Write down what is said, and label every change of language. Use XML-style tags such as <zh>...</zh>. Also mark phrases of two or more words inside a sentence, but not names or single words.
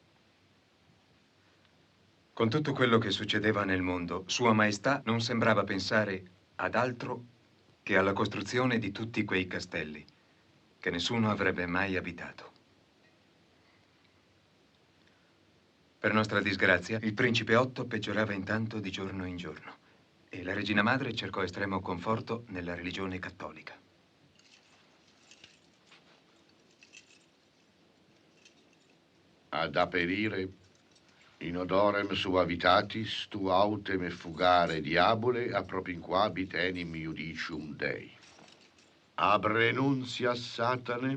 <it>Con tutto quello che succedeva nel mondo, Sua Maestà non sembrava pensare ad altro che alla costruzione di tutti quei castelli che nessuno avrebbe mai abitato. Per nostra disgrazia, il principe Otto peggiorava intanto di giorno in giorno e la regina madre cercò estremo conforto nella religione cattolica.</it> <la>Ad aperire in odorem suavitatis tu autem effugare diabole appropinquabit enim judicium Dei. Ab renuncia Satane.</la>